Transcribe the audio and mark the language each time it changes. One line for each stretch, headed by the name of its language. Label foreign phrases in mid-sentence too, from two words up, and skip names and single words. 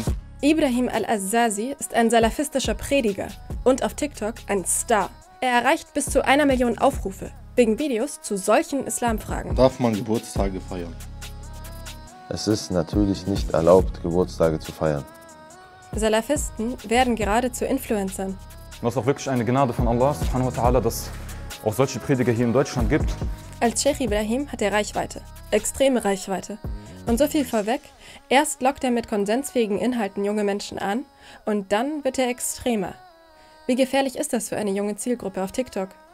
German: Ibrahim al-Azazi ist ein salafistischer Prediger und auf TikTok ein Star. Er erreicht bis zu 1 Million Aufrufe wegen Videos zu solchen Islamfragen. Darf man Geburtstage feiern? Es ist natürlich nicht erlaubt, Geburtstage zu feiern. Salafisten werden gerade zu Influencern. Das ist auch wirklich eine Gnade von Allah
Arabic: subhanahu wa ta'ala,
German: dass es auch solche Prediger hier in Deutschland gibt. Als Sheikh Ibrahim hat er Reichweite, extreme Reichweite. Und so viel vorweg, erst lockt er mit konsensfähigen Inhalten junge Menschen an und dann wird er extremer. Wie gefährlich ist das für eine junge Zielgruppe auf TikTok?